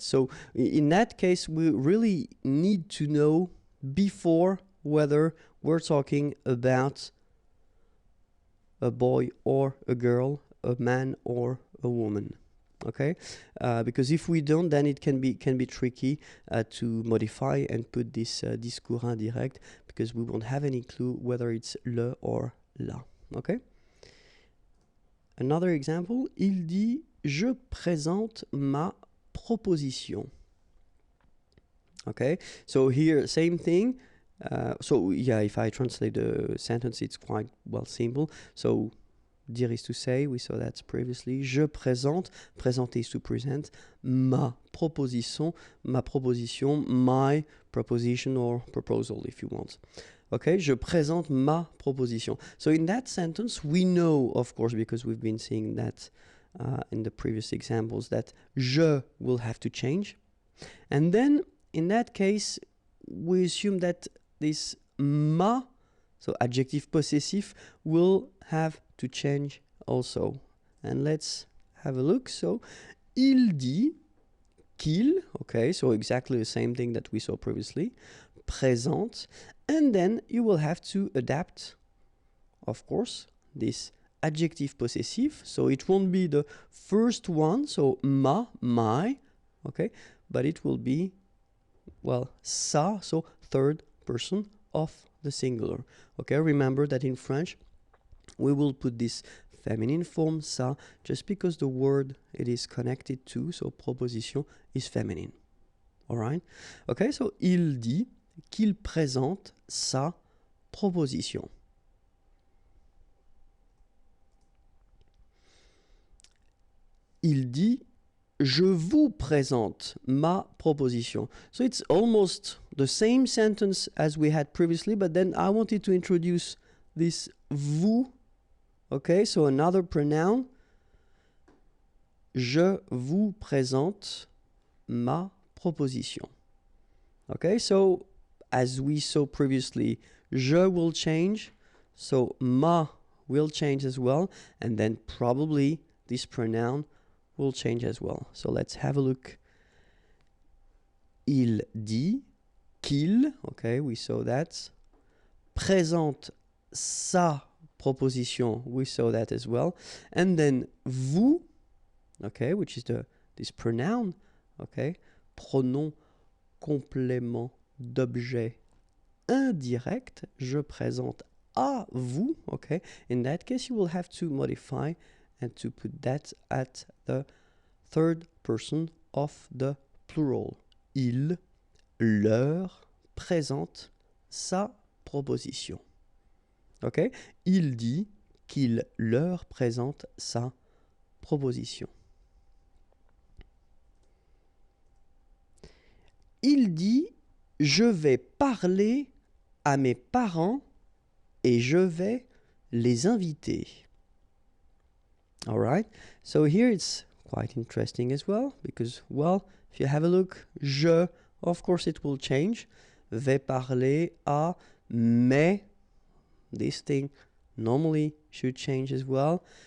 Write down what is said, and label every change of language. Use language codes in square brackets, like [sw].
[en] So in that case, we really need to know before whether we're talking about a boy or a girl, a man or a woman. Okay, because if we don't, then it can be tricky to modify and put this discours indirect, because we won't have any clue whether it's le or la. Okay. Another example, [fr] il dit je présente ma proposition. [en] Okay, so here same thing. So yeah, if I translate the sentence, it's quite, well, simple. So dire is to say, we saw that previously. [fr] Je présente, présenter [en] is to present. [fr] Ma proposition, [en] my proposition or proposal if you want. [fr] Okay, je présente ma proposition. [en] So in that sentence, we know, of course, because we've been seeing that in the previous examples, that je will have to change. And then in that case, we assume that this ma, so adjective possessive, will have to change also. And let's have a look. So, [fr] il dit qu'il, [en] okay, so exactly the same thing that we saw previously, présente, and then you will have to adapt, of course, this adjective possessive, so it won't be the first one, so ma, my, okay, but it will be, well, ça, so third person of the singular. Okay, remember that in French we will put this feminine form ça just because the word it is connected to, so proposition, is feminine. All right? [fr] Okay, so il dit qu'il présente sa proposition. Il dit je vous présente ma proposition. [en] So it's almost the same sentence as we had previously, but then I wanted to introduce this vous. Okay, so another pronoun. [fr] Je vous présente ma proposition. [en] Okay, so as we saw previously, je will change, so ma will change as well, and then probably this pronoun will change as well. So let's have a look. [fr] Il dit qu'il, [en] okay, we saw that. [fr] Présente sa proposition, [en] we saw that as well. And then vous, okay, which is this pronoun, okay, [fr] pronom complément d'objet indirect, je présente à vous, [en] okay. In that case, you will have to modify and to put that at the third person of the plural. [fr] Il leur présente sa proposition. Okay? Il dit qu'il leur présente sa proposition. Il dit je vais parler à mes parents et je vais les inviter. [en] All right, so here it's quite interesting as well, because, well, if you have a look, je, of course it will change. [fr] Vais parler à, mais, [en] this thing normally should change as well.